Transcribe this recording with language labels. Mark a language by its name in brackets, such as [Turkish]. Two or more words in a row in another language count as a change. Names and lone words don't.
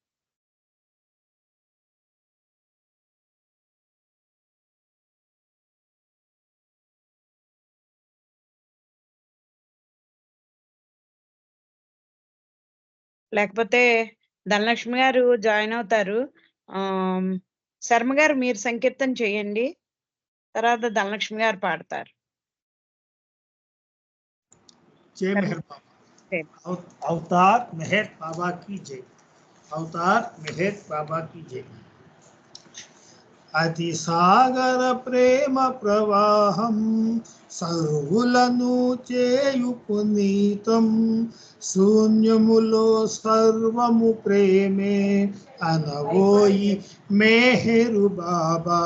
[Telugu] లేకపోతే ధనలక్ష్మి గారు జాయిన్ అవుతారు. శర్మ గారు మీరు సంకీర్తన చేయండి, తర్వాత ధనలక్ష్మి గారు పాడతారు. [Hindi] जय मेहर बाबा। अवतार मेहर बाबा की जय। अवतार मेहर बाबा की जय। [Telugu] అతి సాగర ప్రేమ ప్రవాహం సర్వులను చేయు పునీతం, శూన్యములో సర్వము ప్రేమే అనవోయి మెహరు బాబా.